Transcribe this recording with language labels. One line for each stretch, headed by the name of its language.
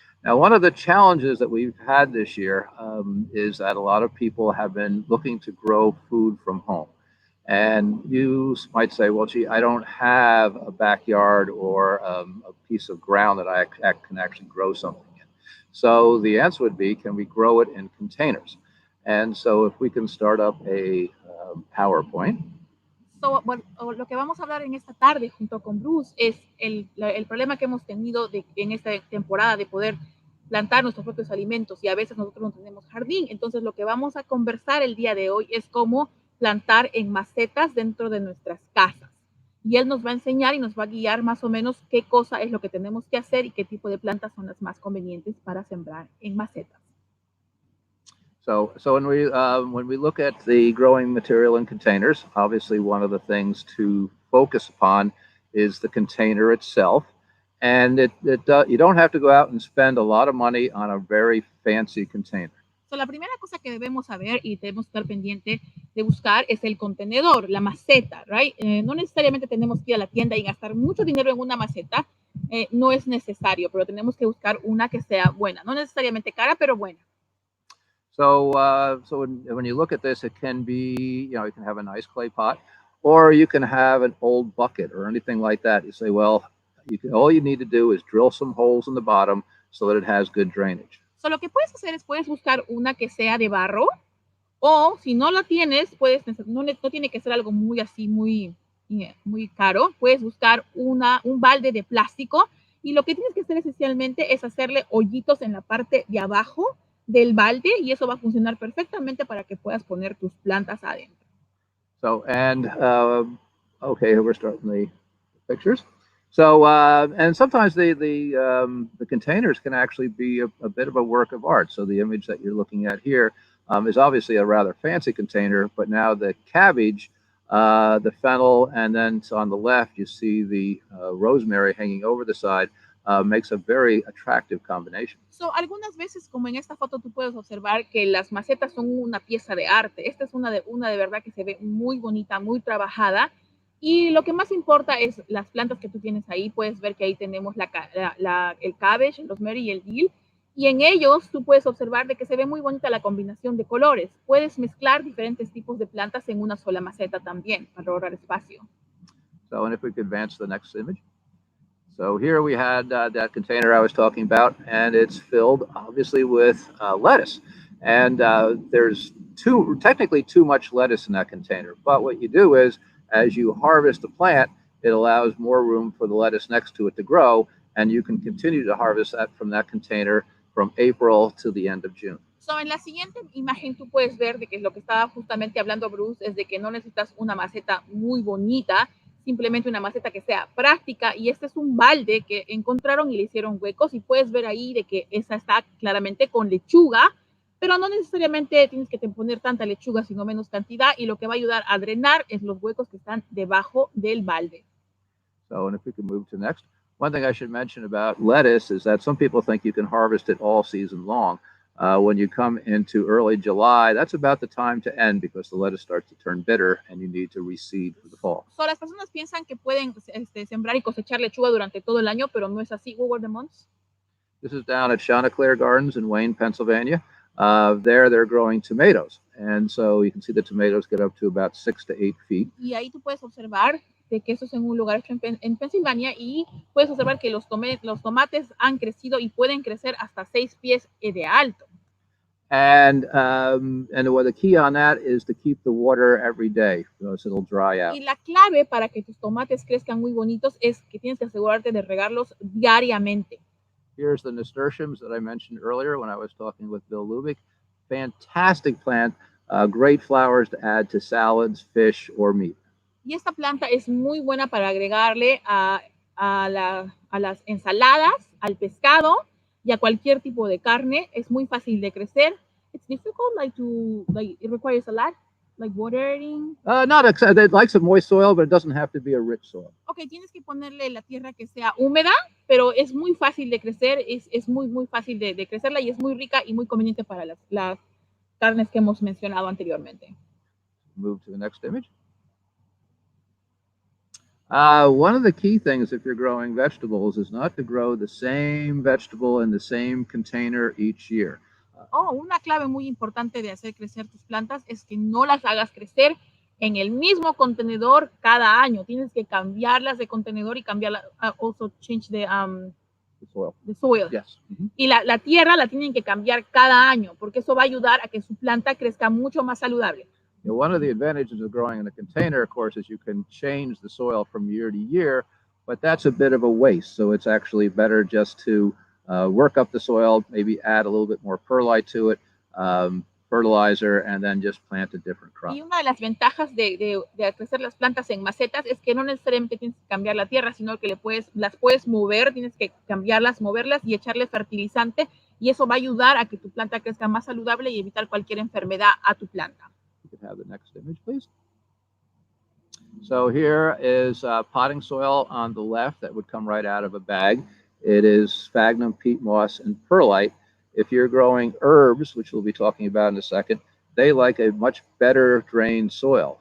English: Now, one of the challenges that we've had this year is that a lot of people have been looking to grow food from home. And you might say, well, gee, I don't have a backyard or a piece of ground that I can actually grow something in. So the answer would be, can we grow it in containers? And so if we can start up a PowerPoint.
Spanish: Bueno, lo que vamos a hablar en esta tarde junto con Bruce es el problema que hemos tenido en esta temporada de poder plantar nuestros propios alimentos y a veces nosotros no tenemos jardín. Entonces lo que vamos a conversar el día de hoy es cómo plantar en macetas dentro de nuestras casas. Y él nos va a enseñar y nos va a guiar más o menos qué cosa es lo que tenemos que hacer y qué tipo de plantas son las más convenientes para sembrar en macetas.
English: So when we look at the growing material in containers, obviously one of the things to focus upon is the container itself, and you don't have to go out and spend a lot of money on a very fancy container.
Spanish: So, la primera cosa que debemos saber y debemos estar pendiente de buscar es el contenedor, la maceta, right? No necesariamente tenemos que ir a la tienda y gastar mucho dinero en una maceta, no es necesario, pero tenemos que buscar una que sea buena, no necesariamente cara, pero buena.
English: So when you look at this, it can be, you can have a nice clay pot, or you can have an old bucket or anything like that. You say, well, all you need to do is drill some holes in the bottom so that it has good drainage.
Spanish: So lo que puedes hacer es puedes buscar una que sea de barro, o si no la tienes, no tiene que ser algo muy así, muy caro. Puedes buscar un balde de plástico y lo que tienes que hacer esencialmente es hacerle hoyitos en la parte de abajo del balde y eso va a funcionar perfectamente para que puedas poner tus plantas adentro.
English: So, and okay, we're starting the pictures. So, and sometimes the containers can actually be a bit of a work of art. So the image that you're looking at here is obviously a rather fancy container, but now the cabbage, the fennel, and then on the left, you see the rosemary hanging over the side. Makes a very attractive combination.
Spanish: So, algunas veces, como en esta foto, tú puedes observar que las macetas son una pieza de arte. Esta es una de verdad que se ve muy bonita, muy trabajada. Y lo que más importa es las plantas que tú tienes ahí. Puedes ver que ahí tenemos el cabbage, el rosemary y el dill. Y en ellos tú puedes observar de que se ve muy bonita la combinación de colores. Puedes mezclar diferentes tipos de plantas en una sola maceta también para ahorrar espacio.
English: So, and if we could advance to the next image. So here we had that container I was talking about, and it's filled obviously with lettuce. And there's technically too much lettuce in that container. But what you do is, as you harvest the plant, it allows more room for the lettuce next to it to grow, and you can continue to harvest that from that container from April to the end of June.
Spanish: So, en la siguiente imagen tú puedes ver de que lo que estaba justamente hablando Bruce es de que no necesitas una maceta muy bonita, simplemente una maceta que sea práctica, y este es un balde que encontraron y le hicieron huecos y puedes ver ahí de que esa está claramente con lechuga, pero no necesariamente tienes que poner tanta lechuga, sino menos cantidad, y lo que va a ayudar a drenar es los huecos que están debajo del balde.
English: So, and if we can move to next. One thing I should mention about lettuce is that some people think you can harvest it all season long. When you come into early July, that's about the time to end because the lettuce starts to turn bitter and you need to reseed for the fall.
Spanish: So, las personas piensan que pueden sembrar y cosechar lechuga durante todo el año, pero no es así.
English: What were the months? This is down at Rutgers Gardens in Wayne, Pennsylvania. They're growing tomatoes. And so you can see the tomatoes get up to about 6 to 8 feet.
Spanish: Y ahí tú puedes observar de que eso es en un lugar en Pensilvania y puedes observar que los tomates han crecido y pueden crecer hasta 6 pies de alto.
English: And the key on that is to keep the water every day, so it'll dry out.
Spanish: Y la clave para que tus tomates crezcan muy bonitos es que tienes que asegurarte de regarlos diariamente.
English: Here's the nasturtiums that I mentioned earlier when I was talking with Bill Lubick. fantastic plant, great flowers to add to salads, fish, or meat.
Spanish: Y esta planta es muy buena para agregarle a las ensaladas, al pescado y a cualquier tipo de carne. Es muy fácil de crecer.
English: It's difficult, it requires a lot, like watering. It likes a moist soil, but it doesn't have to be a rich soil.
Spanish: Ok, tienes que ponerle la tierra que sea húmeda, pero es muy fácil de crecer, es muy fácil de crecerla y es muy rica y muy conveniente para las carnes que hemos mencionado anteriormente.
English: Move to the next image. One of the key things if you're growing vegetables is not to grow the same vegetable in the same container each year.
Spanish: Una clave muy importante de hacer crecer tus plantas es que no las hagas crecer en el mismo contenedor cada año. Tienes que cambiarlas de contenedor y cambiarlas.
English: Also change the soil. The soil. Yes. Mm-hmm.
Spanish: Y la tierra la tienen que cambiar cada año porque eso va a ayudar a que su planta crezca mucho más saludable.
English: One of the advantages of growing in a container, of course, is you can change the soil from year to year, but that's a bit of a waste. So it's actually better just to work up the soil, maybe add a little bit more perlite to it, fertilizer, and then just plant a different crop.
Spanish: Y una de las ventajas de crecer las plantas en macetas es que no necesariamente tienes que cambiar la tierra, sino que las puedes mover, tienes que cambiarlas, moverlas y echarle fertilizante, y eso va a ayudar a que tu planta crezca más saludable y evitar cualquier enfermedad a tu planta.
English: You can have the next image, please. So here is potting soil on the left that would come right out of a bag. It is sphagnum, peat moss, and perlite. If you're growing herbs, which we'll be talking about in a second, they like a much better drained soil.